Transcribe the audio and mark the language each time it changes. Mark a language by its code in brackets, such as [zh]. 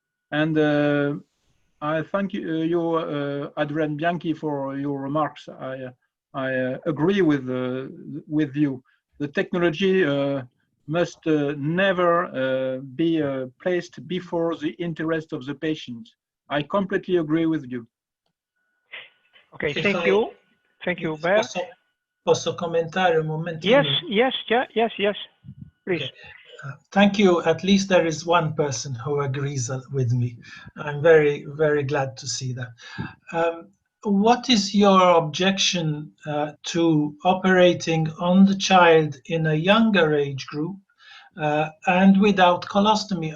[en] And I thank you, Adrian Bianchi, for your remarks. I agree with you. The technology must never be placed before the interest of the patient. I completely agree with you. Okay, thank you. Thank you, Hubert. [it] Posso commentare un momentino? [en] Yes, please. Okay. Thank you. At least there is one person who agrees with me. I'm very, very glad to see that. What is your objection to operating on the child in a younger age group and without colostomy?